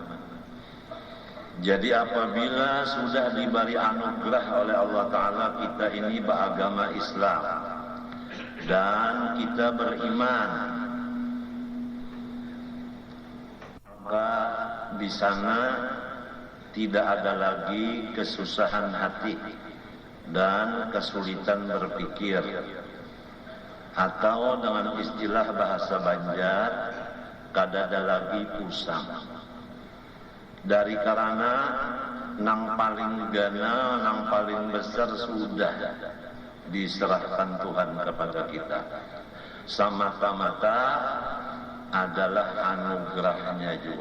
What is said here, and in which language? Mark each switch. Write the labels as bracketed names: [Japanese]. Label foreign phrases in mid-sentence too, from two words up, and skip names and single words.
[Indonesian] Jadi apabila sudah diberi anugerah oleh Allah Ta'ala kita ini beragama Islam dan kita beriman, maka di sana tidak ada lagi kesusahan hati dan kesulitan berpikir, atau dengan istilah bahasa Banjar, [Banjar] kada ada lagi pusang. [Indonesian] Dari karena [Banjar] nang paling gana, nang paling besar [Indonesian] sudah diserahkan Tuhan kepada kita. Semata-mata adalah anugerahnya juga.